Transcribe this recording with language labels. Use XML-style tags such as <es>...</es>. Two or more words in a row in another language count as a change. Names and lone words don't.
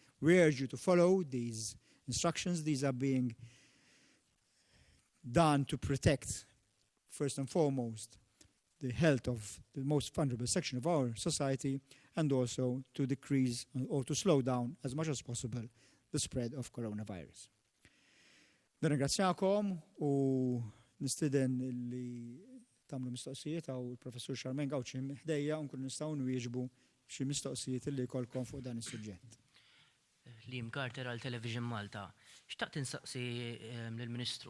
<en>We urge you to follow these instructions. These are being done to protect, first and foremost, the health of the most vulnerable section of our society, and also to decrease or to slow down as much as possible the spread of coronavirus.</en> <mt>Nirringrazzjakom u nistiden li tamlu mistoqsijiet għaw il-Professur Charmaine Gawċi ħdejja nkun nistgħu nwieġbu xi mistoqsijiet li jkollkom fuq dan is-suġġett. Liam Carter għal Television Malta. Xtaqt insaqsi lill-Ministru.</mt>